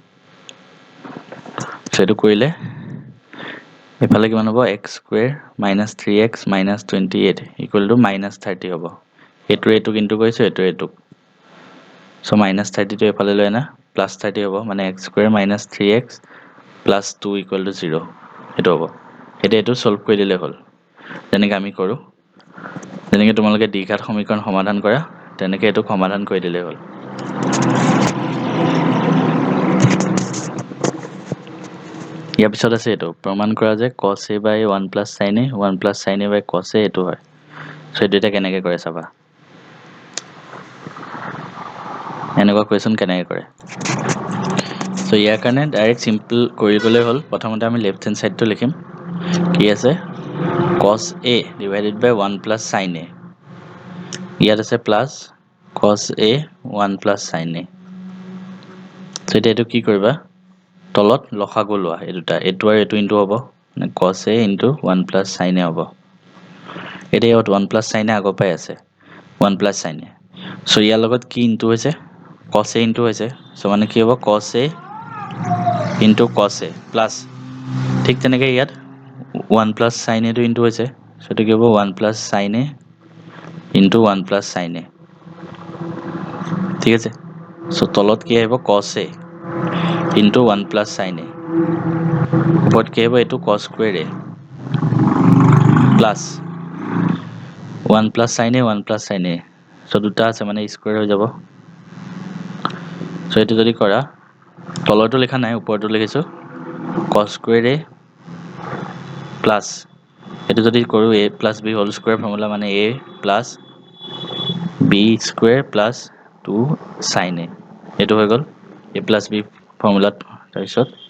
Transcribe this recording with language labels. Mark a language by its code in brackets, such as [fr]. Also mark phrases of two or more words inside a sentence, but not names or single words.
[as] সো এইটো কৰিলে এফালে কিমান হ'ব x² - 3x - 28 = -30 হ'ব এইটো কিন্তু কৈছো এইটো সো -30টো এফালে লৈ আনা +30 হ'ব মানে x² - 3x + 2 = 0 এইটো হ'ব এতিয়া এইটো সলভ কৰি দিলে হ'ল যেনেকৈ আমি কৰোঁ যেনেকৈ তোমালোকে দ্বিঘাত সমীকৰণ সমাধান কৰা তেনেকৈ এইটো সমাধান কৰি দিলেই হ'ল ইয়াৰ পিছত আছে এইটো প্ৰমাণ কৰা যে cos a/1 + sin a 1 + sin a/cos a এইটো হয় সো এইটো এতিয়া কেনেকৈ কৰে চাবা এনেকুৱা কুৱেশ্যন কেনেকৈ কৰে সো ইয়াৰ কাৰণে [en] direct simple [as] কৰি গ'লেই হ'ল প্ৰথমতে আমি [en] left hand side [as] লিখিম কি আছে cos a / 1 + sin a ইয়াত আছে প্লাছ cos a 1 + sin a সো এতিয়া এইটো কি কৰিবা তলত লসাগু লোৱা এই দুটা এইটো আৰু এইটো ইনটু হ'ব মানে cos a * 1 + sin a হ'ব এতিয়া ইয়াত 1 + sin a আগৰ পৰাই আছে 1 + sin a সো ইয়াৰ লগত কি ইনটু হৈছে cos a ইনটু হৈছে সো মানে কি হ'ব cos a * cos a প্লাছ ঠিক তেনেকৈ ইয়াত 1 + sin a টো ইনটু হৈছে সো এইটো কি হ'ব 1 + sin a * 1 + sin a ঠিক আছে সো তলত কি আহিব cos a * 1 + sin a ওপৰত কি আহিব এইটো [en] cos square a plus 1 plus sine a 1 plus sine a [as] চ' দুটা আছে মানে স্কুৱেৰ হৈ যাব চ' এইটো যদি কৰা তলৰটো লিখা নাই ওপৰটো লিখিছোঁ [en] cos square a plus [as] এইটো যদি কৰোঁ [en] a plus b whole square formula [as] মানে [en] a plus b square plus 2 sine a [as] এইটো হৈ গ'ল [en] a plus b formula [as] তাৰপিছত